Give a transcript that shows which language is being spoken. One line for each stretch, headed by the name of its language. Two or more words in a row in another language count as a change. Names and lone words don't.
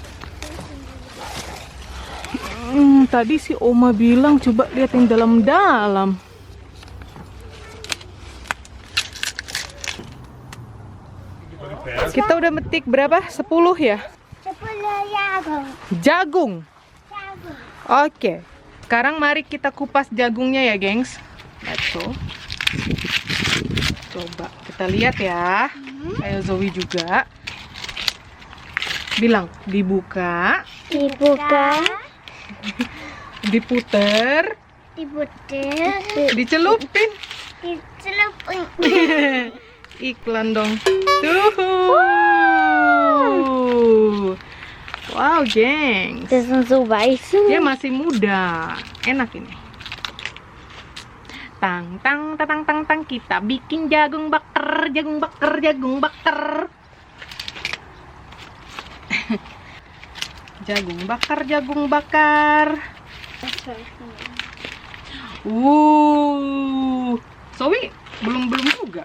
Indonesian: Tadi si Oma bilang coba lihat yang dalam-dalam. Kita udah metik berapa? 10 ya? 10 Jagung. Oke. Sekarang mari kita kupas jagungnya ya, gengs.
English: Let's go.
Indonesian: Coba kita lihat ya. Ayo Zoe juga. Bilang, dibuka. Diputer. Dicelupin. Iklan dong. Tuh. Wow, gengs.
German: Das sind so weiße.
Indonesian: Dia masih muda. Enak ini. Tang tang tang tang tang, kita bikin jagung bakar. Jagung bakar. Zoe belum juga.